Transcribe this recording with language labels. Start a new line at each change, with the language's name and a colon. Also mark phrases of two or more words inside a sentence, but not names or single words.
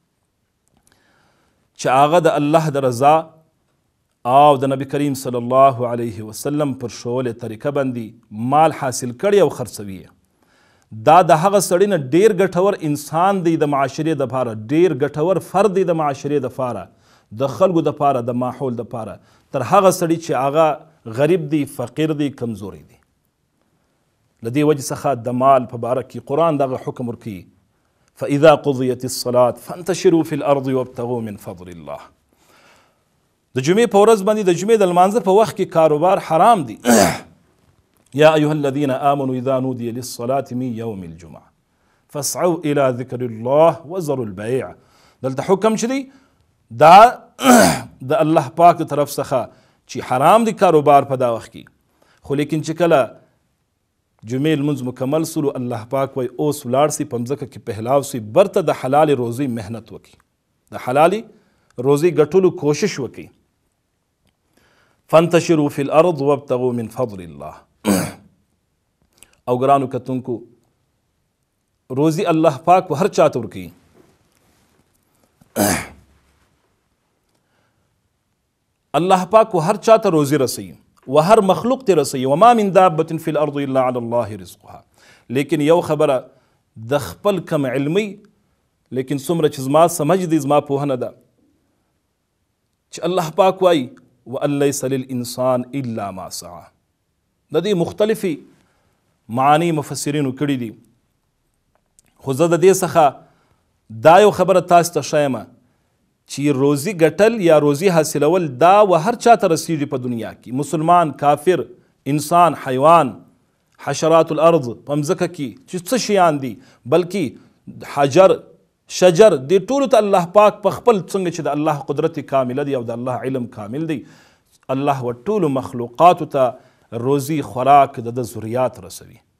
Pashto: چې هغه د الله د رضا او د نبی کریم
Arabic: صلی الله علیه وسلم
Pashto: پر ښوولې طریقه باندې مال حاصل کړي او خرڅوي، دا د هغه سړي نه ډېر ګټور انسان دی د معاشرې دپاره، ډېر ګټور فرد دی د معاشرې دپاره، د خلکو دپاره، د ماحول دپاره، تر هغه سړي چې هغه غریب دی، فقیر دی، کمزوری دی. له دې وجې څخه د مال په باره کې قرآن دغه حکم ورکوي
Arabic: فإذا قضيت الصلاة فانتشروا في الأرض وابتغوا من فضل الله.
Pashto: د جمعې په ورځ باندې د جمعې د لمانځه په وخت کې کاروبار حرام دی.
Arabic: يا أيها الذين آمنوا إذا نودي للصلاة من يوم الجمعة فاسعوا إلى ذكر الله وذروا البيع.
Pashto: دلته حکم چې دی دا د الله پاک طرف څخه چې حرام دی کاروبار په دا وخت کې، خو لیکن چې کله جمعې لمونځ مکمل سولو الله پاک وایي اوس ولاړ سي په مځکه کې پهلاو سي برته د حلالې روزۍ محنت وکړي، د حلالې روزۍ ګټلو کوشش وکړي.
Arabic: فانتشروا فی الارض وابتغوا من فضل الله.
Pashto: او ګرانو کتونکو روزي الله پاک هر چاته ورکوي. الله پاک هر چاته روزي رسوي و هر مخلوق ته رسوي.
Arabic: وما من دابة في الارض الا على الله رزقها.
Pashto: لیکن یو خبره د خپل کم علمي لیکن څومره چې زما سمجھ دی زما پوهنه ده چې الله پاک وایي
Arabic: وان لیس للانسان الا ما سعى.
Pashto: د دې مختلفي معانی مفسرینو کړي دي، خو زه د دې څخه دا یو خبره تاسو ته ښیم چې روزي ګټل یا روزي حاصلول دا و هر چاته رسیږي په دنیا کې، مسلمان، کافر، انسان، حیوان،
Arabic: حشرات الارض
Pashto: په مځکه کې چې څه شیان دي، بلکې حجر، شجر، دې ټولو ته الله پاک په خپل څنګه چې د الله قدرت کامله دی او د الله علم کامل دی، الله و ټولو مخلوقاتو ته روزي خوراک د ضروریات رسوي.